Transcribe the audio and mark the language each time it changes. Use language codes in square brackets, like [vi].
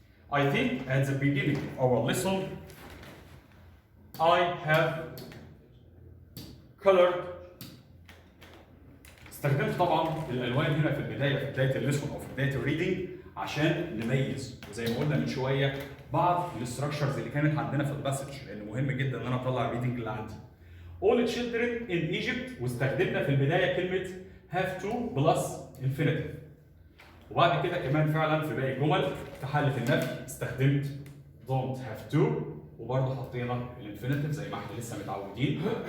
[en] I think at the beginning of our lesson, I have colored. [ar] استخدمت طبعا الالوان هنا في بدايه الليسون او في بدايه الريدنج عشان نميز، وزي ما قلنا من شويه بعض الاستراكشرز اللي كانت عندنا في الباسج، لان مهم جدا ان انا اطلع الريدنج اللي عندي. [en] All children in Egypt، [ar] واستخدمنا في البدايه كلمه [en] have to plus infinitive. [ar] وبعد كده كمان فعلا في باقي الجمل في حاله النفي استخدمت [en] don't have to، [ar] وبرضه حطينا الانفينيتيف زي ما احنا لسه متعودين.